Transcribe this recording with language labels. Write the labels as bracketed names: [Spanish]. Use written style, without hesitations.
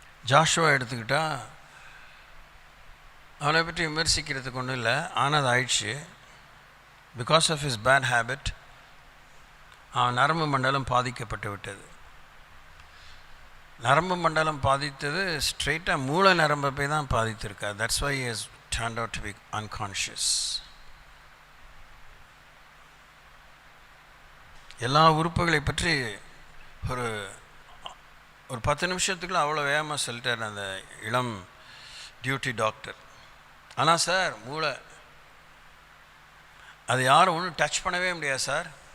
[Tamil] Joshua எடுத்துக்கிட்டால் அவனை பற்றி விமர்சிக்கிறதுக்கு ஒன்றும் இல்லை, ஆனால் அது ஆயிடுச்சு. [English] because of his bad habit [Tamil] அவன் நரம்பு மண்டலம் பாதிக்கப்பட்டு விட்டது. நரம்பு மண்டலம் பாதித்தது ஸ்ட்ரெயிட்டாக மூளை நரம்பை போய் தான் பாதித்திருக்கா. [English] That's why he has turned out to be unconscious. [Tamil] எல்லா உறுப்புகளை பற்றி ஒரு 10 நிமிஷத்துக்குள்ள அவ்வளோ வேகமாக சொல்லிட்டார் அந்த இளம் டியூட்டி டாக்டர். ஆனால் சார், மூளை அது யாரும் ஒன்றும் டச் பண்ணவே முடியாது சார்.